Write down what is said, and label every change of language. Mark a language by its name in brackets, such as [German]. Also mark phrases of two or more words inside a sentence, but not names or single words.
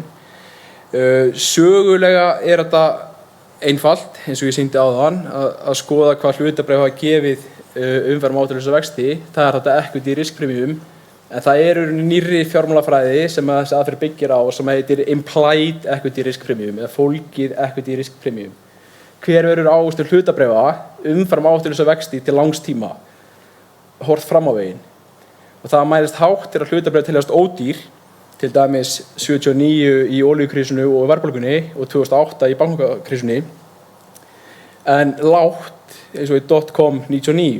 [Icelandic] Sögulega er þetta einfalt, eins og ég sýndi áðan, að skoða hvað hlutabréf hafa gefið umfram áhættulausa vexti. Það er þetta [English] equity risk premium, [Icelandic] en það eru nýrri fjármálafræði sem þessi aðferð byggir á sem heitir [English] implied equity risk premium [Icelandic] eða fólgið [English] equity risk premium. [Icelandic] Hver verður ávöxtun hlutabréfa umfram áhættulausa vexti til langs tíma, horft fram á veginn. Og það mælist hátt að hlutabréf teljast ódýr, til dæmis 79 í olíukrísunni og verðbólgunni og 2008 í bankakrísunni, en lágt eins og í .com 99.